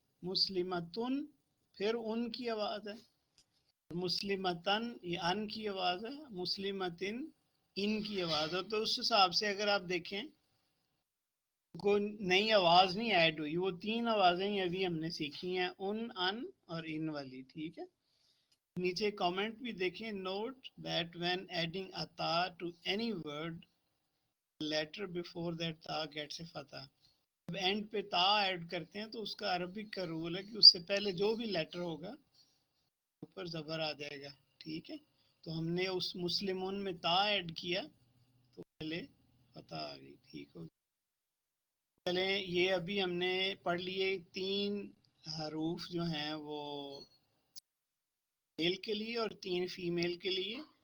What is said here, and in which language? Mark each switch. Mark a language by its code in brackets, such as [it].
[ur] مسلمتن، پھر ان کی آواز ہے. مسلمتن، یہ ان کی آواز ہے. مسلمتن، ان کی آواز ہے. تو اس حساب سے اگر آپ دیکھیں کوئی نئی آواز نہیں ایڈ ہوئی، وہ 3 آوازیں ہی ابھی ہم نے سیکھی ہیں، ان اور ان والی. ٹھیک ہے، نیچے کامنٹ بھی دیکھیں. [en] Note that when adding a ta to any word, letter before that ta gets a fatha. [ur] جب اینڈ پہ تا ایڈ کرتے ہیں تو اس کا عربک کا رول ہے کہ اس سے پہلے جو بھی لیٹر ہوگا اوپر زبر آ جائے گا. ٹھیک ہے، تو ہم نے اس مسلمون میں تا ایڈ کیا تو پہلے فتح آ گئی. ٹھیک ہو، چلیں یہ ابھی ہم نے پڑھ لیے 3 حروف جو ہیں وہ میل کے لیے اور 3 فیمیل کے لیے.